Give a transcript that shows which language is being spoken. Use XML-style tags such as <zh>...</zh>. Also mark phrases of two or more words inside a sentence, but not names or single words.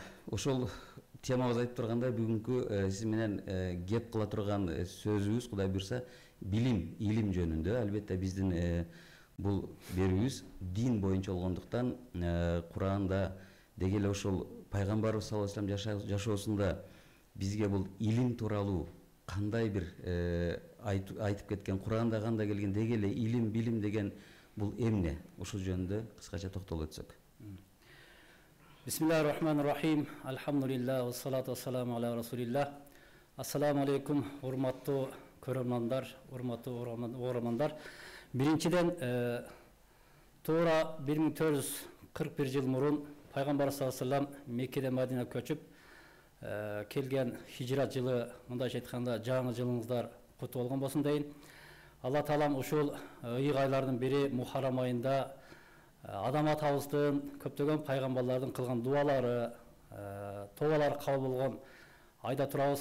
<ky>Ошол темабыз айтып турганда бүгүнкү сиз менен кеп кыла турган сөзүбүз Кудай буйрса билим, илим жөнүндө. Албетте биздин бул берүүбүз дин боюнча болгондуктан Куранда деги эле ошол пайгамбарыбыз</ky> <ar>صلى الله عليه وسلم</ar> <ky>жашоосунда бизге бул илим тууралуу кандай бир айтып кеткен, Куранда кандай келген, деги эле илим, билим деген бул эмне? Ушул жөнүндө кыскача токтолуп өтсөк.</ky> <ar>بسم الله الرحمن الرحيم. الحمد لله، والصلاة والسلام على رسول الله. السلام عليكم,</ar> <ky>урматтуу көрөрмандар, урматтуу угармандар. Биринчиден, туура 1441 жыл мурун пайгамбар</ky> <ar>صلى الله عليه وسلم</ar> <ky>Меккеден Мадина көчүп келген хижрат жылы, мындайча айтканда жаңы жылыңыздар куту болгон болсун дейин. Алла таалам ушул ыйык айлардын бири Мухаррам айында адам атабыздын көптөгөн пайгамбарлардын кылган дуалары, тобалары кабыл болгон айда турабыз.</ky>